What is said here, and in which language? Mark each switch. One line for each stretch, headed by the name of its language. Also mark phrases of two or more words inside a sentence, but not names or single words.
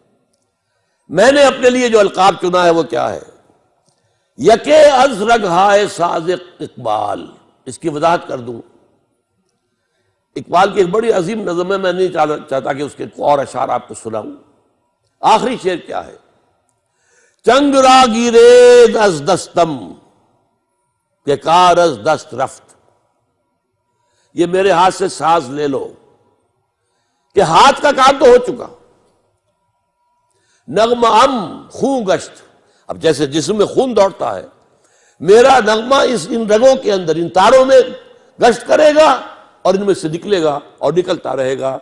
Urdu: میں نے اپنے لیے جو القاب چنا ہے وہ کیا ہے؟
Persian: یکے از رگہائے صادق اقبال۔
Urdu: اس کی وضاحت کر دوں، اقبال کی ایک بڑی عظیم نظم ہے، میں نہیں چاہتا کہ اس کے اور اشعار آپ کو سناؤں۔ آخری شعر کیا ہے؟
Persian: چنگ را گیرید از دستم کہ کار از دست رفت،
Urdu: یہ میرے ہاتھ سے ساز لے لو کہ ہاتھ کا کام تو ہو چکا۔
Persian: نغمہ ام خون گشت،
Urdu: اب جیسے جسم میں خون دوڑتا ہے، میرا نغمہ ان رگوں کے اندر، ان تاروں میں گشت کرے گا اور ان میں سے نکلے گا اور نکلتا رہے گا۔